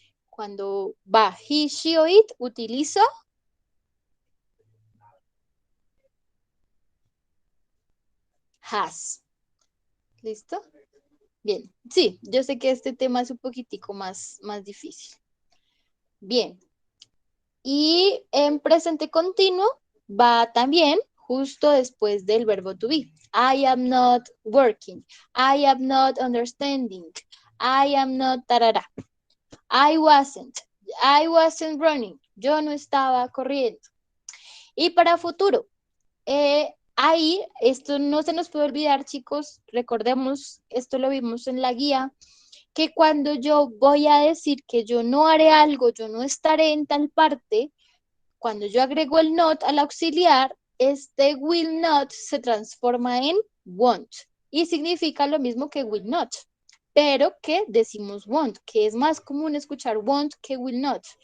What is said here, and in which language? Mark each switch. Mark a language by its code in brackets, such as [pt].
[es] Cuando va he, she o it, utilizo has. ¿Listo? Bien, sí, yo sé que este tema es un poquitico más difícil. Bien. Y en presente continuo va también justo después del verbo to be. [en] I am not working. I am not understanding. I am not tarara. I wasn't. I wasn't running. [es] Yo no estaba corriendo. Y para futuro, ahí, esto no se nos puede olvidar, chicos, recordemos, esto lo vimos en la guía, que cuando yo voy a decir que yo no haré algo, yo no estaré en tal parte, cuando yo agrego el not al auxiliar, este will not se transforma en won't y significa lo mismo que will not, pero que decimos won't, que es más común escuchar won't que will not.